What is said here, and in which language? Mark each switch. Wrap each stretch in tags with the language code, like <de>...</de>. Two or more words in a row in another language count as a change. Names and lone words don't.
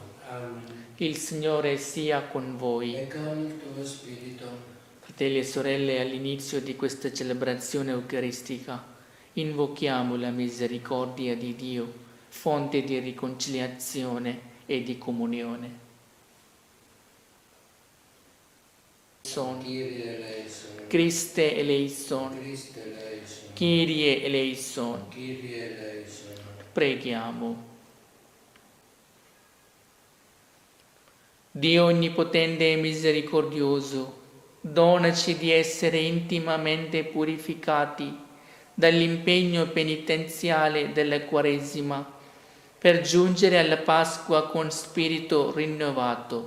<it>Amen. Il Signore sia con voi. E con il tuo spirito. Fratelli e sorelle, all'inizio di questa celebrazione eucaristica, invochiamo la misericordia di Dio, fonte di riconciliazione e di comunione.</it> <el>Χριστὲ ἐλέησον, Κύριε ἐλέησον.</el> <it>Preghiamo. Dio onnipotente e misericordioso, donaci di essere intimamente purificati dall'impegno penitenziale della Quaresima per giungere alla Pasqua con spirito rinnovato.</it>